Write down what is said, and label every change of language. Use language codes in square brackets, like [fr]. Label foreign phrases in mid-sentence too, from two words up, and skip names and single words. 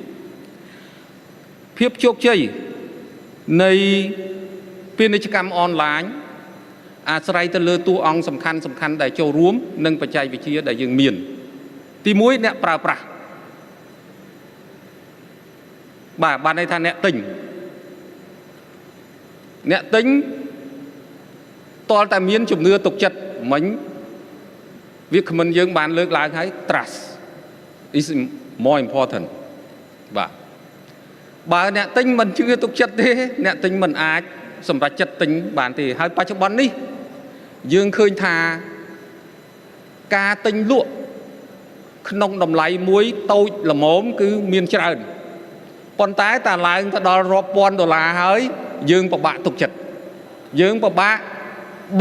[km] ភាពជោគជ័យនៃពាណិជ្ជកម្មអនឡាញអាស្រ័យទៅលើតួអង្គសំខាន់ដែលចូលរួមនិងបច្ចេកវិទ្យាដែលយើងមានទី1អ្នកប្រើប្រាស់បានន័យថាអ្នកទិញតលតែមានជំនឿទុកចិត្តមិញវាគ្មិនយើងបានលើកឡើង ហើយ [en] trust is more important [km] បាទបើអ្នកទិញមិនជឿទុកចិត្តទេអ្នកទិញមិនអាចសម្រេចចិត្តទិញបានទេហើយបច្ចុប្បន្ននេះយើងឃើញថាការទិញលក់ក្នុងតម្លៃមួយ តូចល្មមគឺមានច្រើនប៉ុន្តែតែឡើងទៅដល់រាប់ពាន់$ហើយយើងពិបាកទុកចិត្តយើងពិបាកប